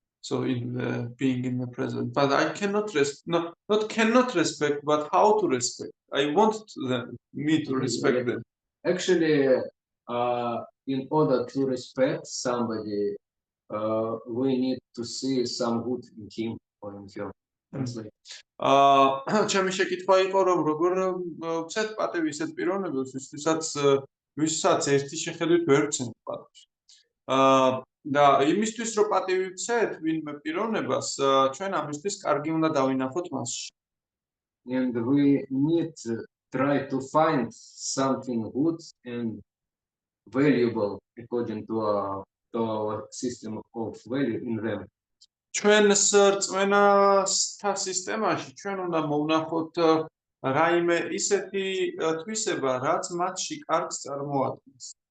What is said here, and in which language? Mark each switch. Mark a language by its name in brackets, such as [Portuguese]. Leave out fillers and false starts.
[English] So in being in the present, but I cannot not cannot respect, but how to respect. I want me to respect them. Actually, in order to respect somebody, we need to see some good in him or in her. Translate. [Georgian] ჩემი შეკითხვა იყო რომ როგორ ვცეთ პატივი ისეთ პიროვნებებს ვისაც ერთი შეხედვით ვერ ვცემთ პატივს. და იმისთვის რომ პატივი ვცეთ ვინმე პიროვნებას ჩვენ ამისთვის კარგი უნდა დავინახოთ მასში. [English] And we need to try to find something good and valuable according to our system of value in them. [Georgian] ჩვენს რწმენასთა სისტემაში ჩვენ უნდა მოვნახოთ რაიმე ისეთი თვისება, რაც მათში კარგს წარმოადგენს.